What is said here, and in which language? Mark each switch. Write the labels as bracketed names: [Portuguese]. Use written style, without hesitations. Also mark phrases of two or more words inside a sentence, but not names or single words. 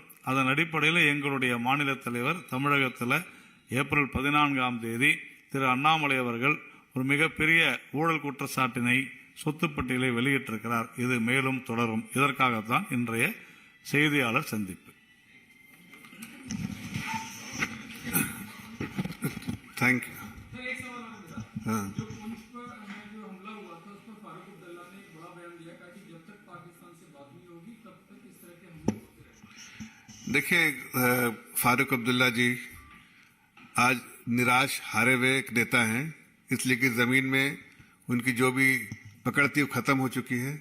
[Tamil] அதன் அடிப்படையில் எங்களுடைய மாநில தலைவர் தமிழகத்தில் ஏப்ரல் 14 திரு அண்ணாமலை அவர்கள் ஒரு மிகப்பெரிய ஊழல் குற்றச்சாட்டினை சொத்து பட்டியலை வெளியிட்டிருக்கிறார். இது மேலும் தொடரும். இதற்காகத்தான் இன்றைய செய்தியாளர் சந்திப்பு. தேங்க்யூ. [Hindi] देखिए, फारूक अब्दुल्ला जी आज निराश हारे हुए एक नेता हैं, इसलिए कि जमीन में उनकी जो भी पकड़ थी वो खत्म हो चुकी है.